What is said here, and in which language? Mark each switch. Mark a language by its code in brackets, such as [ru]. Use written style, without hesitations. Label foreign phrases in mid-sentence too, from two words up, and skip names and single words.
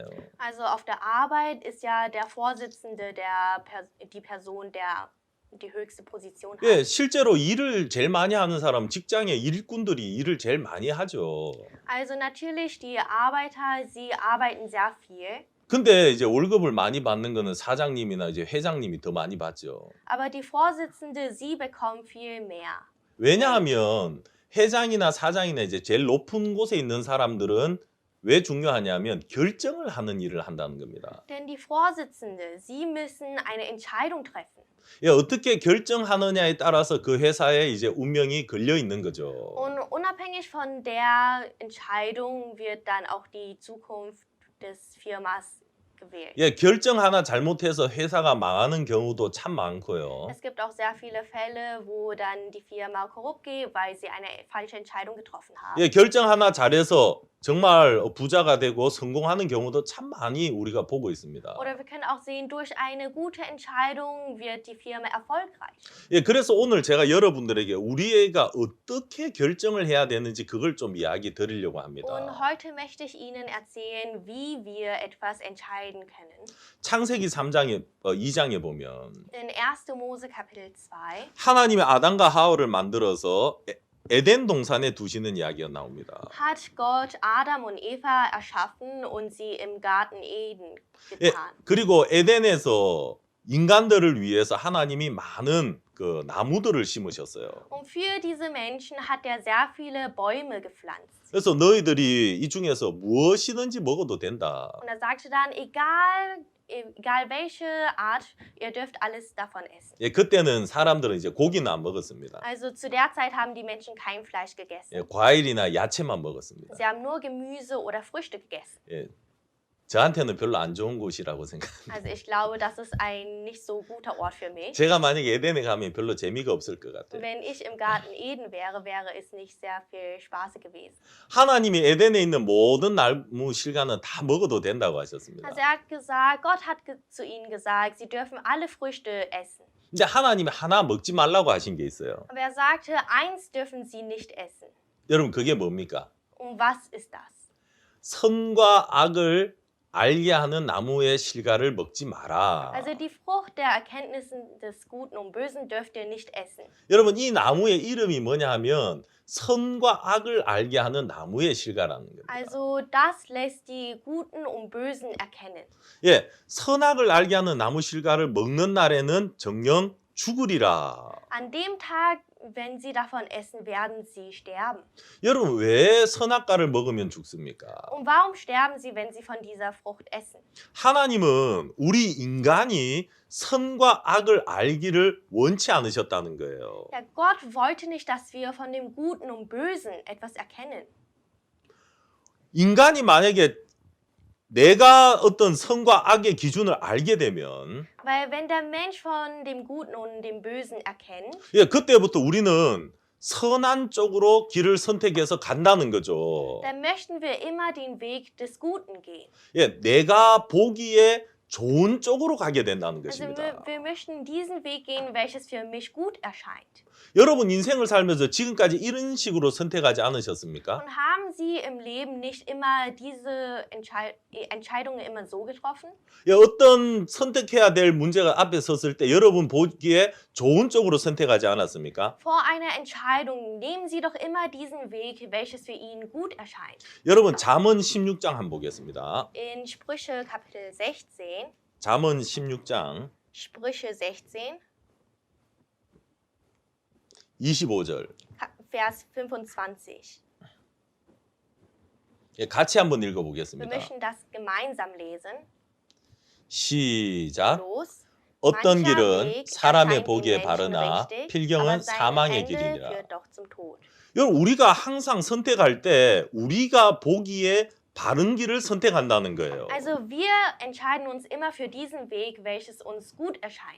[de] Also auf der Arbeit ist ja der Vorsitzende die Person, der die höchste Position hat. [ko] 예, 실제로 일을 제일 많이 하는 사람 직장의 일꾼들이 일을 제일 많이 하죠. [de] Also natürlich die Arbeiter, sie arbeiten sehr viel. [ko] 근데 이제 월급을 많이 받는 거는 사장님이나 이제 회장님이 더 많이 받죠. [de] Aber die Vorsitzende, sie bekommt viel mehr. [ko] 왜냐하면 회장이나 사장이나 이제 제일 높은 곳에 있는 사람들은 왜 중요하냐면 결정을 하는 일을 한다는 겁니다. [de] Denn die Vorsitzende, sie müssen eine Entscheidung treffen. [ko] 예, 어떻게 결정하느냐에 따라서 그 회사에 이제 운명이 걸려 있는 거죠. [de] Und unabhängig von der Entscheidung wird dann auch die Zukunft des Firmas gewählt. [ko] 예, 결정 하나 잘못해서 회사가 망하는 경우도 참 많고요. [de] Es gibt auch sehr viele Fälle, wo dann die Firma korrupt geht, weil sie eine falsche Entscheidung getroffen haben. [ko] 예, 결정 하나 잘해서 정말 부자가 되고 성공하는 경우도 참 많이 우리가 보고 있습니다. [de] Oder wir können auch sehen, durch eine gute Entscheidung wird die Firma erfolgreich. [ko] 예, 그래서 오늘 제가 여러분들에게 우리가 어떻게 결정을 해야 되는지 그걸 좀 이야기 드리려고 합니다. [de] Und heute möchte ich Ihnen erzählen, wie wir etwas entscheiden können. [ko] 창세기 3장에 2장에 보면 [de] In 1. Mose Kapitel 2 [ko] 하나님이 아담과 하와를 만들어서 에덴 동산에 두시는 이야기가 나옵니다. [de] hat Gott Adam und Eva erschaffen und sie im Garten Eden [ko] 예, [de] getan. [ko] 그리고 에덴에서 인간들을 위해서 하나님이 많은 그 나무들을 심으셨어요. [de] Und für diese Menschen hat er sehr viele Bäume gepflanzt. [ko] 그래서 너희들이 이 중에서 무엇이든지 먹어도 된다. [de] Und er sagte dann, egal welche Art, ihr dürft alles davon essen. [ko] 예, 그때는 사람들은 이제 고기는 안 먹었습니다. [de] Also zu der Zeit haben die Menschen kein Fleisch gegessen. [ko] 예, 과일이나 야채만 먹었습니다. [de] Sie haben nur Gemüse oder Früchte gegessen. [ko] 예, 저한테는 별로 안 좋은 곳이라고 생각합니다. [de] Also ich glaube, das ist ein nicht so guter Ort für mich. [ko] 제가 만약에 에덴에 가면 별로 재미가 없을 것 같아요. [de] Wenn ich im Garten Eden wäre, wäre es nicht sehr viel Spaß gewesen. [ko] 하나님이 에덴에 있는 모든 나무 실과는 다 먹어도 된다고 하셨습니다. [de] Also er hat gesagt, Gott hat zu ihnen gesagt, sie dürfen alle Früchte essen. [ko] 근데 하나님이 하나 먹지 말라고 하신 게 있어요. [de] Aber er sagte, eins dürfen sie nicht essen. [ko] 여러분 그게 뭡니까? [de] Und was ist das? [ko] 선과 악을 알게 하는 나무의 실과를 먹지 마라. [de] Also die Frucht der Erkenntnissen des Guten und Bösen dürft ihr nicht essen. [ko] 여러분 이 나무의 이름이 뭐냐 하면 선과 악을 알게 하는 나무의 실과라는 겁니다. [de] Also das lässt die Guten und Bösen erkennen. [ko] 예, 선악을 알게 하는 나무 실과를 먹는 날에는 정녕 죽으리라. [de] An dem Tag, wenn sie davon essen, werden sie sterben. [ko] 여러분 왜 선악과를 먹으면 죽습니까? [de] Und warum sterben sie, wenn sie von dieser Frucht essen? [ko] 하나님은 우리 인간이 선과 악을 알기를 원치 않으셨다는 거예요. [de] Ja, Gott wollte nicht, dass wir von dem Guten und Bösen etwas erkennen. [ko] 인간이 만약에 내가 어떤 선과 악의 기준을 알게 되면 [de] Weil wenn der Mensch von dem Guten und dem Bösen erkennt, [ko] 예, 그때부터 우리는 선한 쪽으로 길을 선택해서 간다는 거죠. [de] dann möchten wir immer den Weg des Guten gehen. [ko] 예, 내가 보기에 좋은 쪽으로 가게 된다는 [de] Also [ko] 것입니다. [de] wir möchten diesen Weg gehen, welches für mich gut erscheint. [ko] 여러분 인생을 살면서 지금까지 이런 식으로 선택하지 않으셨습니까? [de] Und haben Sie im Leben nicht immer diese Entscheidungen immer so getroffen? [ko] 예, 어떤 선택해야 될 문제가 앞에 섰을 때 여러분 보기에 좋은 쪽으로 선택하지 않았습니까? [de] Vor einer Entscheidung nehmen Sie doch immer diesen Weg, welches für ihn gut erscheint. [ko] 여러분 잠언 16장 한번 보겠습니다. [de] In Sprüche Kapitel 16, [ko] 잠언 16장 [de] Sprüche 16, [ko] 25절. [de] Vers 25. [ko] 예, 같이 한번 [de] Wir [ko] 읽어보겠습니다. [de] möchten das gemeinsam lesen. [ko] 시작. [de] Los. [ko] 어떤 [de] Mancher [ko] 길은 [de] Weg [ko] 사람의 [de] erscheint den [ko] 보기에 [de] Menschen [ko] 바르나 [de] richtig, [ko] 필경은 [de] aber seine [ko] 사망의 [de] Ende [ko] 길이니라. [de] führt doch zum Tod. [ko] 여러분 우리가 항상 선택할 때 우리가 보기에 바른 길을 선택한다는 거예요. [de] Also wir entscheiden uns immer für diesen Weg, welches uns gut erscheint.